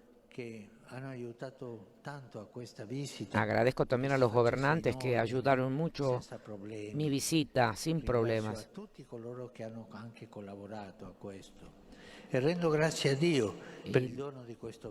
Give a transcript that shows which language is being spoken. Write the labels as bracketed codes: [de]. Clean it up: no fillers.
[it] che hanno aiutato tanto a questa visita. [es] Agradezco también a los gobernantes que ayudaron mucho [it] senza problemi. [es] mi visita sin [it] Ringrazio [es] problemas. [it] a tutti coloro che hanno anche collaborato a questo. E rendo grazie a Dio per il dono di questo